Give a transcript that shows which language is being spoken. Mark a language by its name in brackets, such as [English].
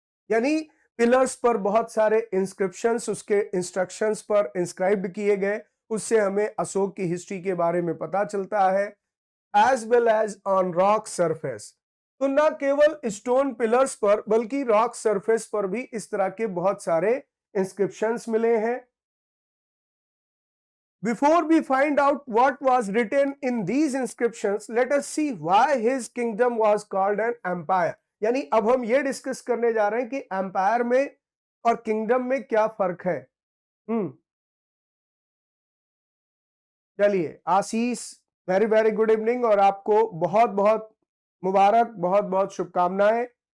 [Hindi] यानी पिलर्स पर बहुत सारे इंस्क्रिप्शंस उसके इंस्ट्रक्शंस पर इंस्क्राइब्ड किए गए। उससे हमें अशोक की हिस्ट्री के बारे में पता चलता है। [English] as well as on rock surface, [Hindi] तो न केवल स्टोन पिलर्स पर बल्कि रॉक सरफेस पर भी इस तरह के बहुत सारे इंस्क्रिप्शंस मिले हैं। [English] Before we find out what was written in these inscriptions, let us see why his kingdom was called an empire। [Hindi] यानी अब हम ये डिस्कस करने जा रहे हैं कि एम्पायर में और किंगडम में क्या फर्क है। चलिए आशीष, वेरी वेरी गुड इवनिंग और आपको बहुत बहुत मुबारक, बहुत बहुत शुभकामनाएं।